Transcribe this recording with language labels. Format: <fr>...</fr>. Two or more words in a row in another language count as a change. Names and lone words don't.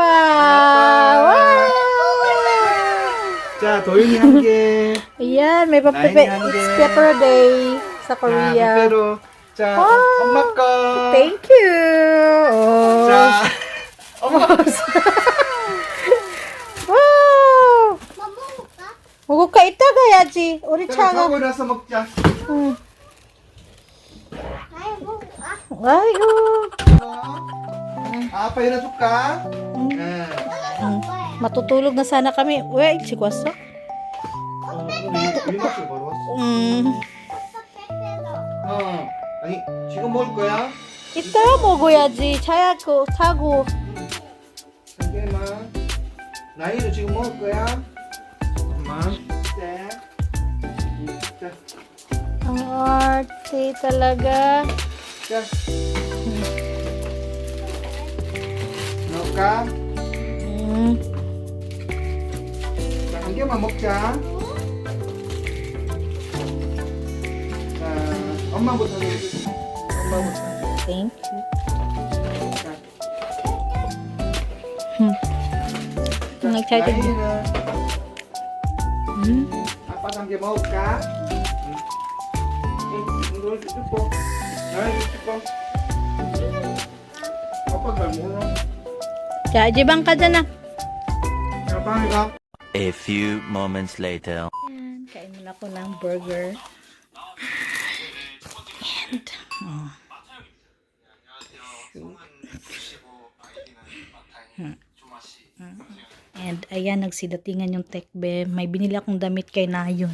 <ko>Wow! 자, 도윤이 한 개.</ko> <tl>Ayan, may</tl> <en>Nine hundred. It's pepper day sa</en> <ko>자, Korea. 페페로. 자, Wow. 엄마 거.</ko> <en>Thank you! Oh.</en> <ko>자, 엄마. Wow! 먹을까? 이따 가야지. 우리 자, 차가. 하고 나서 먹자. 응. 아이고. 아빠 일어줄까? 응.</ko> <tl>Matutulog na sana kami. Uy, chikwasok.</tl> <ko>일어났어, 바로 왔어. 아니, 지금 먹을 거야? 이따 먹어야지. 자고. 잠깐만. 나이도 지금 먹을 거야? 잠깐만. 자. 자.</ko> <tl>Ang arte talaga.</tl> <ko>자. 넣을까? 자, 한 개만 먹자. 자, 엄마부터 넣어줘. 엄마부터.</ko> <en>Thank you.</en> <ko>자.</ko> <tl>Ang excited din.</tl> <ko>나이는 아빠 한 개 먹을까? 응. 이거 뜯고. 나이도 뜯고. 아빠 잘 먹어.</ko> <tl>Kaya, jibang ka dyan na.</tl> <ko>자, 빨리 가.</ko> <en>A few moments later.</en> <tl>Ayan, kain muna ako ng burger. And ayan, nagsidatingan yung tekbe. May binili akong damit kay Nayon.</tl>